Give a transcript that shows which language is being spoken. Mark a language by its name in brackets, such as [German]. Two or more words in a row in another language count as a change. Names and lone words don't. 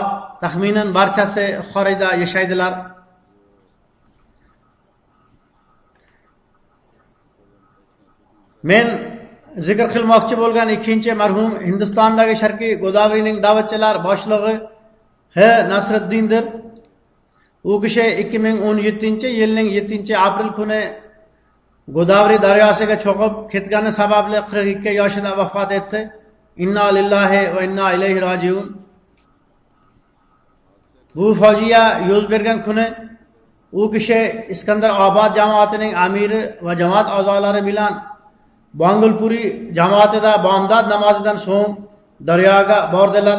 [Uzbek] Taxminan barchasi xorijda yashaydilar. Men zikr qilmoqchi bo'lgan ikkinchi marhum Hindistondagi Sharqiy Godavrining da'vatchilar boshlig'i H. Nasriddindir. U kishi 2017-yilning 7-aprel kuni Godavri daryosiga cho'kib ketgani sababli 42 yoshida vafot etdi. [Arabic] إنا لله وإنا إليه راجعون. [Uzbek] Bu fojia yuz bergan kuni u kishi Iskandarobod jamoatining amiri va jamoat a'zolari bilan Bangulpuri jamoatida bomdod namozidan so'ng daryoga bordilar.